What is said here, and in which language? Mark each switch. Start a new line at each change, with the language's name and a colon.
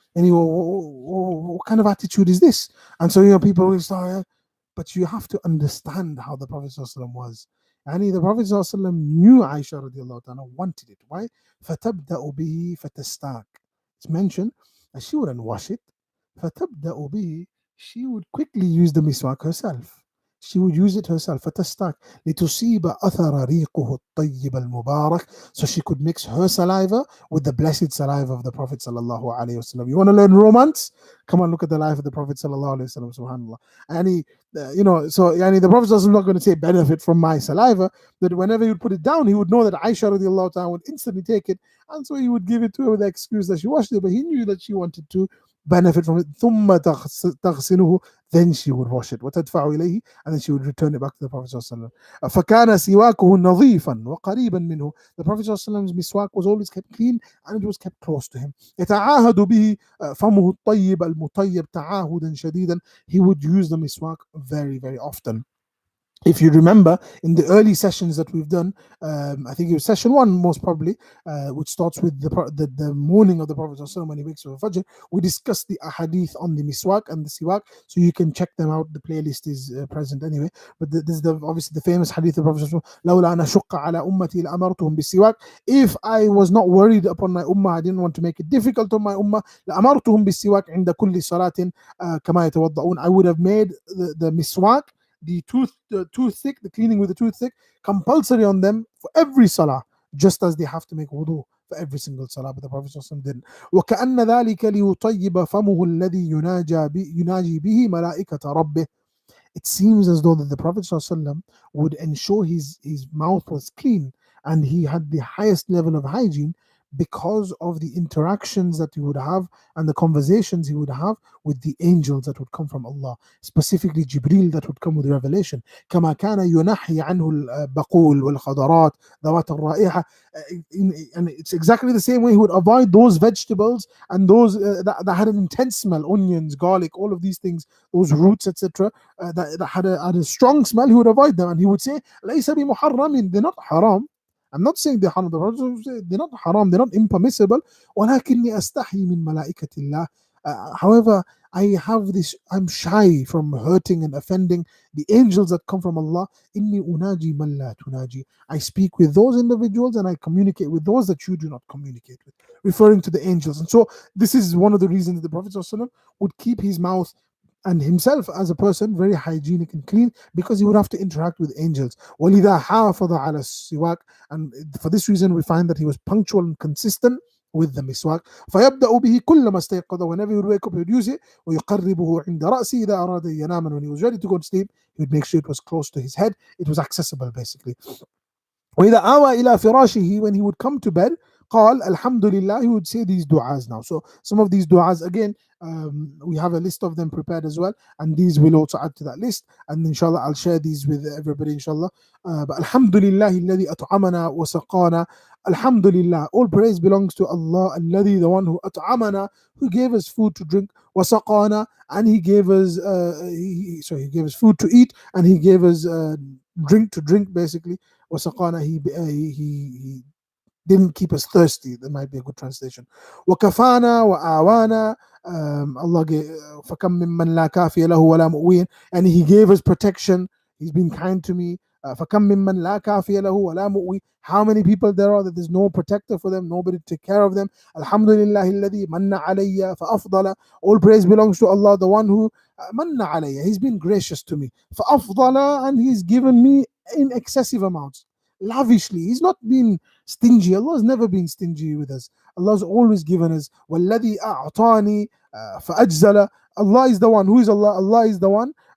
English: And what kind of attitude is this? And so, people will start, but you have to understand how the Prophet ﷺ was. And the Prophet ﷺ knew Aisha radiallahu ta'ala wanted it. Why?
Arabic: فَتَبْدَأُ بِهِ فَتَسْتَاكُ.
English: It's mentioned that she wouldn't wash it.
Arabic: فَتَبْدَأُ بِهِ.
English: She would quickly use the miswak herself. She would use it herself.
Arabic: فَتَسْتَاكُ لِتُصِيبَ أَثَرَ رِيقُهُ الطَّيِّبَ الْمُبَارَكِ.
English: So she could mix her saliva with the blessed saliva of the Prophet sallallahu alaihi wasallam. You want to learn romance? Come on, look at the life of the Prophet sallallahu alaihi wasallam. Subhanallah. And so the Prophet is not going to say benefit from my saliva. That whenever he would put it down, he would know that Aisha radiallahu ta'ala would instantly take it, and so he would give it to her with the excuse that she washed it. But he knew that she wanted to benefit from it.
Arabic: ثم تغسله.
English: Then she would wash it.
Arabic: وتدفع إليه.
English: And then she would return it back to the Prophet
Arabic: صلى الله عليه وسلم. فكان سواكه نظيفا وقريبا منه.
English: The Prophet
Arabic: صلى الله عليه وسلم's
English: miswak was always kept clean and it was kept close to him.
Arabic: يتعاهد به فمه الطيب المطيب تعاهدا شديدا.
English: He would use the miswak very, very often. If you remember in the early sessions that we've done, I think it was session 1 most probably, which starts with the morning of the Prophet ﷺ when he wakes up for Fajr. We discussed the ahadith on the miswak and the siwak, so you can check them out. The playlist is present anyway. But this is obviously the famous hadith of the Prophet ﷺ,
Arabic: لولا أن أشق على أمتي لأمرتهم بالسواك.
English: If I was not worried upon my ummah, I didn't want to make it difficult on my ummah,
Arabic: لأمرتهم بالسواك عند كل صلاة كما يتوضؤون.
English: I would have made the miswak, the toothpick, the cleaning with the toothpick, compulsory on them for every salah, just as they have to make wudu for every single salah. But the Prophet didn't.
Arabic: وكأن ذلك ليطيب فمه الذي يناجي به ملائكة ربه.
English: It seems as though that the Prophet ﷺ would ensure his mouth was clean and he had the highest level of hygiene because of the interactions that he would have and the conversations he would have with the angels that would come from Allah, specifically Jibreel that would come with revelation.
Arabic: كما كان ينحي عنه البقول والخضرات ذوات الرائحة.
English: And it's exactly the same way he would avoid those vegetables and those that had an intense smell, onions, garlic, all of these things, those roots, etc., that had a strong smell. He would avoid them and he would say
Arabic: ليس بمحرم.
English: They're not haram. I'm not saying they're haram. They're not haram. They're not impermissible.
Arabic: ولكني أستحي من ملائكة الله.
English: However, I'm shy from hurting and offending the angels that come from Allah.
Arabic: إني أناجي من لا تناجي.
English: I speak with those individuals and I communicate with those that you do not communicate with, referring to the angels. And so this is one of the reasons the Prophet ﷺ would keep his mouth and himself as a person very hygienic and clean, because he would have to interact with angels.
Arabic: وَلِذَا حَافَظَ عَلَى السِّوَاكِ.
English: And for this reason we find that he was punctual and consistent with the miswak.
Arabic: فيبدأ به كلما استيقظ.
English: Whenever he would wake up, he would use it.
Arabic: ويقربه عند رأسه إذا أراد أن ينام.
English: And when he was ready to go to sleep, he would make sure it was close to his head. It was accessible basically.
Arabic: وإذا آوى إلى فراشه.
English: When he would come to bed,
Arabic: قال الحمد لله.
English: He would say these du'as now. So some of these du'as again, we have a list of them prepared as well, and these will also add to that list, and inshallah I'll share these with everybody inshallah. But
Arabic: alhamdulillah alladhi at'amana wa saqana.
English: Alhamdulillah, all praise belongs to Allah, alladhi, the one who at'amana, who gave us food to drink, wa saqana, and he gave us he gave us food to eat, and he gave us drink to drink basically.
Arabic: Wa saqana,
English: he didn't keep us thirsty. That might be a good translation.
Arabic: وَكَفَانَا وَآوَانَا.
English: Allah gave
Arabic: فَكَمْ مِمَّنْ لَا كَافِيَ لَهُ وَلَا مُؤْوِيٍ.
English: And he gave us protection. He's been kind to me.
Arabic: فَكَمْ مِمَّنْ لَا كَافِيَ لَهُ وَلَا مُؤْوِي.
English: How many people there are that there's no protector for them, nobody to take care of them.
Arabic: Alhamdulillah الذي مَنَّ عَلَيَّ فَأَفْضَلَ.
English: All praise belongs to Allah, the one who
Arabic: مَنَّ عَلَيَّ.
English: He's been gracious to me.
Arabic: فَأَفْضَلَ.
English: And he's given me in excessive amounts, lavishly. He's not been stingy. Allah's never been stingy with us. Allah's always given us.
Arabic: وَالَّذِي أَعْطَانِي فَأَجْزَلَ.
English: Allah is the one. Who is Allah? Allah is the one.